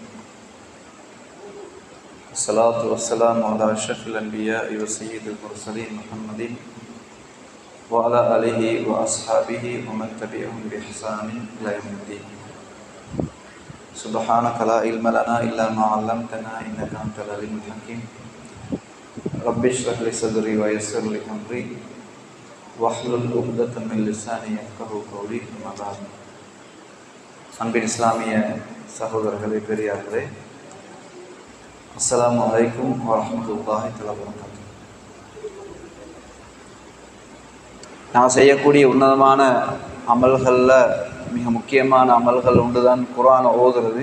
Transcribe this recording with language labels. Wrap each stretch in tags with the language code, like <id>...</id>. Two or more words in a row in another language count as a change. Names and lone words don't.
<ar>الصلاة والسلام على أشرف الأنبياء وسيد المرسلين محمد وعلى آله وأصحابه ومن تبعهم بإحسان إلى يوم الدين. سبحانك لا علم لنا إلا ما علمتنا إنك أنت العليم الحكيم. رب اشرح لي صدري ويسر لي أمري واحلل عقدة من لساني يفقهوا قولي. أما بعد.</ar> <ta>அன்பின் இஸ்லாமிய சகோதரர்களே, பெரியார்களே,</ta> <ar>السلام عليكم ورحمة الله وبركاته.</ar> <ta>நாம் செய்யக்கூடிய உன்னதமான அமல்களில் மிக முக்கியமான அமல்கள் ஒன்றுதான் குர்ஆனை ஓதுறது.</ta>